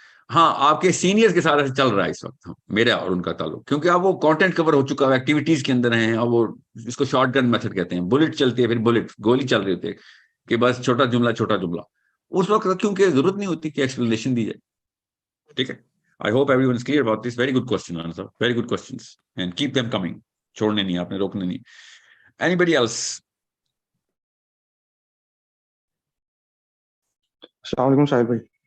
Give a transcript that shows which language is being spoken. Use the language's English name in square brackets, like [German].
[Urdu] ہاں, آپ کے سینئرز کے ساتھ ایسے چل رہا ہے اس وقت میرا اور ان کا تعلق, کیونکہ اب وہ کانٹینٹ کور ہو چکا ہے, ایکٹیویٹیز کے اندر ہیں, اور وہ اس کو شارٹ گن میتھڈ کہتے ہیں. بلٹ چلتی ہے, پھر بلٹ گولی چل رہی ہوتی ہے کہ بس چھوٹا جملہ چھوٹا جملہ. اس وقت کیونکہ ضرورت نہیں ہوتی کہ ایکسپلینیشن دی جائے, ٹھیک ہے. [English] I hope everyone is clear about this. Very good question, answer. Very good questions. And keep them coming. [Urdu] چھوڑنے نہیں, آپ نے روکنے نہیں. [English] Anybody else? [Urdu] السلام علیکم شاہد بھائی.